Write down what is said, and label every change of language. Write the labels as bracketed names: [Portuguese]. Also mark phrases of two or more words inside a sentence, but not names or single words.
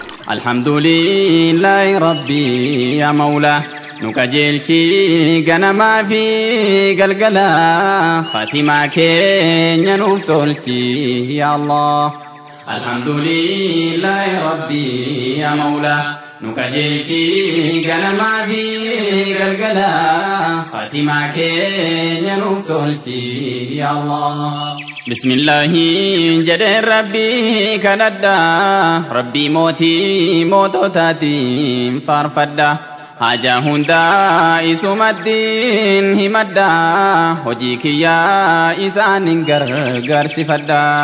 [Arabic] الحمد لله ربي يا مولى. [Oromo] Nu qajeelchi ganamaa fi galgala. Khatimaa keenya nuuf tolchi, [Arabic] يا الله. الحمد لله ربي يا مولى. [Oromo] Nu qajeelchi ganamaa fi galgala. Khatimaa keenya nuuf tolchi, [Arabic] يا الله. بسم الله [Oromo] jedheen Rabbii kadhadha. Rabbii mootii moototaatiin faarfadha. Haajaa hundaa isumattiin himadha. Hojii kiyyaa isaanin gargaarsifadha.